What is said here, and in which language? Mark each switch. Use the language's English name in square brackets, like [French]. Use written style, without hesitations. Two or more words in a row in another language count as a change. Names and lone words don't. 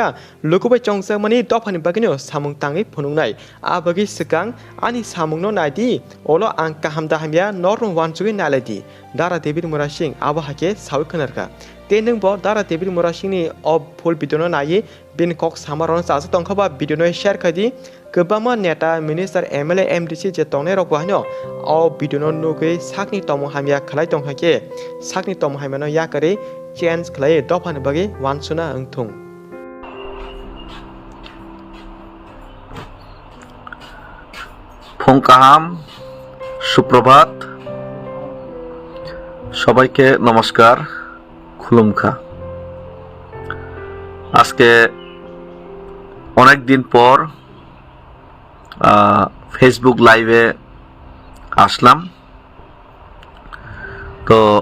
[Kok Borok] लुकुबाय चंगसामनि दफानि बागिनो सामुं तांगै फुनुंनाय आबगि सिगां आनि सामुंनो नायदि ओलो आं काहाम दाहामिया नरन वानसुगै नालायदि दारा डेभिड मोरासिं आबो हाइके साव खोनारका ते नोंबो दारा डेभिड मोरासिंनि अब फुल भिडिअनो नायि बिन कक सामारन सासे तंखबा भिडिअनो शेयर खादि गोबां नेता [English] minister MLA MDC [Kok Borok] जे तंनाय रक बाहायनो अ भिडिअनो नुगै साकनि तम हामिया खलाय तंखाके साकनि तम हामियानो याकरे चेन्ज खलाय दफानि बागे वानसुना अंथुं [Bangla] ফোংকাহাম সুপ্রভাত সবাইকে নমস্কার খুলুমখা আজকে অনেক দিন পর ফেসবুক লাইভে আসলাম তো